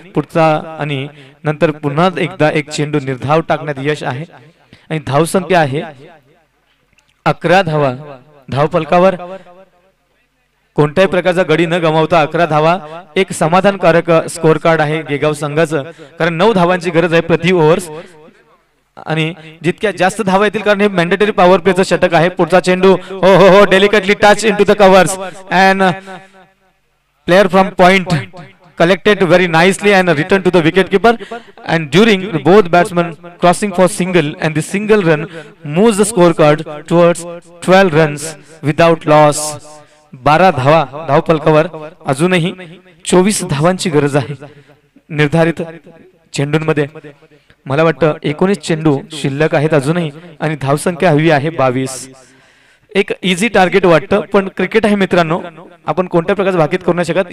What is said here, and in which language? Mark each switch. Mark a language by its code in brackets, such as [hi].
[mr] पुढचा आणि नंतर पुन्हा एकदा एक चेंडू निर्धाव टाकण्यात यश आहे आणि धावसंख्या आहे 11 धावा. धावफलकावर कोणत्याही प्रकारचा गडी न गमावता 11 धावा, एक समाधानकारक स्कोर कार्ड आहे गेगाव संघाचं, कारण 9 धावांची गरज आहे प्रति ओव्हर्स आणि जितक्या जास्त धावा येतील, कारण हे मॅन्डेटरी पॉवर प्लेचं षटक आहे. पुढचा चेंडू हो हो हो, [en] Delicately touch into the covers and player from point collected very nicely and returned to the wicket keeper, and during both batsmen crossing for single, and the single run moves the scorecard towards 12 runs without loss. [mr] 12 धावा धावफलकावर. अजूनही 24 धावांची गरज आहे निर्धारित चेंडूंमध्ये. मला वाटतं 19 चेंडू शिल्लक आहेत अजूनही आणि धावसंख्या हवी आहे 22. एक इझी टार्गेट वाटतं, पण क्रिकेट आहे मित्रांनो, आपण कोणत्या प्रकारचं भाकीत करू नाही शकत.